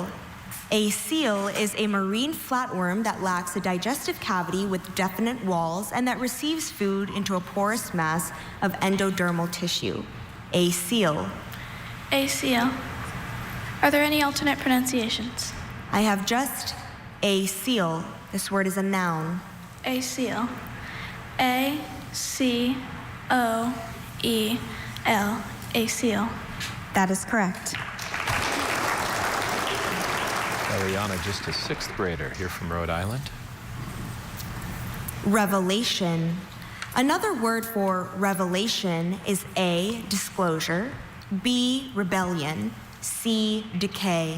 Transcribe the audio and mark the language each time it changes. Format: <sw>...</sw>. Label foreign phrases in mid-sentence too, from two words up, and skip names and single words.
<en>A seal is a marine flatworm that lacks a digestive cavity with definite walls and that receives food into a porous mass of endodermal tissue. A seal. A seal. Are there any alternate pronunciations? I have just a seal. This word is a noun. A seal. A-C-O-E-L. A seal. That is correct. Eliana, just a 6th grader here from Rhode Island. Revelation. Another word for revelation is A, disclosure, B, rebellion, C, decay.</en>